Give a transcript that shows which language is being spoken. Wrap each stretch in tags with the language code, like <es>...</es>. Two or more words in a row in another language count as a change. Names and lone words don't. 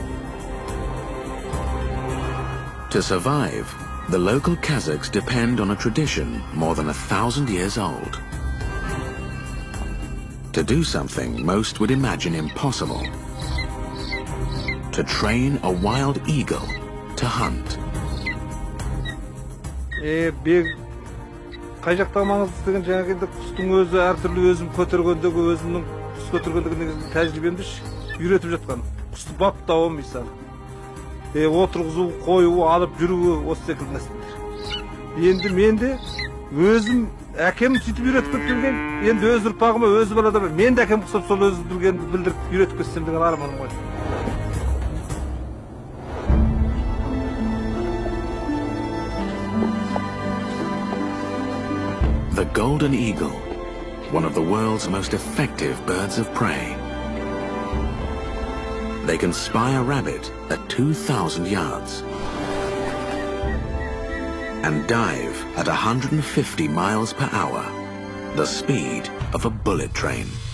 <en>To survive, the local Kazakhs depend on a tradition more than 1,000 years old. To do something most would imagine impossible. To train a wild eagle to hunt.</en> <kk>Қай жақта маңызды деген жаңағы құстың өзі әртүрлі өзім көтергендегі өзімнің құс көтергендегі тәжірибемді үйретіп жатқан. Құсты баптау мысалы. Отырғызу, қою, алып жүруі осы секілді нәрселер. Енді мен де өзім әкем сөйтіп үйретіп кеткен, енді өз ұрпағыма өзі балада мен де әкем құсап сол өзі білгенді білдіріп үйретіп кетсем деген арманым ғой.</kk> <en>The golden eagle, one of the world's most effective birds of prey. They can spy a rabbit at 2,000 yards and dive at 150 miles per hour, the speed of a bullet train.</en>